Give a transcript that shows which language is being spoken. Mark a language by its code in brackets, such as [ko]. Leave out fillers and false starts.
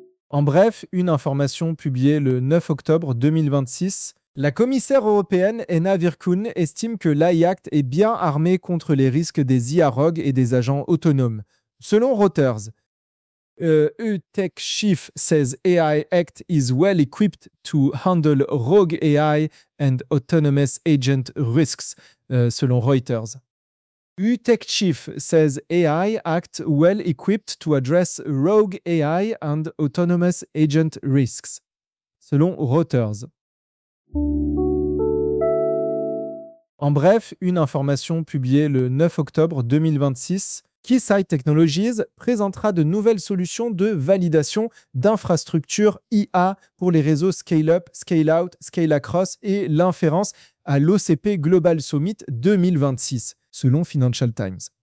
[fr] En bref, une information publiée le 9 octobre 2026. La commissaire européenne, Anna Virkkunen, estime que l'AI ACT est bien armée contre les risques des IA rogues et des agents autonomes, selon Reuters. [en] UTechChief says AI Act is well equipped to handle rogue AI and autonomous agent risks, [fr] selon [en] Reuters. UTechChief says AI Act well equipped to address rogue AI and autonomous agent risks, [fr] selon [en] Reuters. [fr] En bref, une information publiée le 9 octobre 2026. Keysight Technologies présentera de nouvelles solutions de validation d'infrastructures IA pour les réseaux scale-up, scale-out, scale-across et l'inférence à l'OCP Global Summit 2026, selon Financial Times.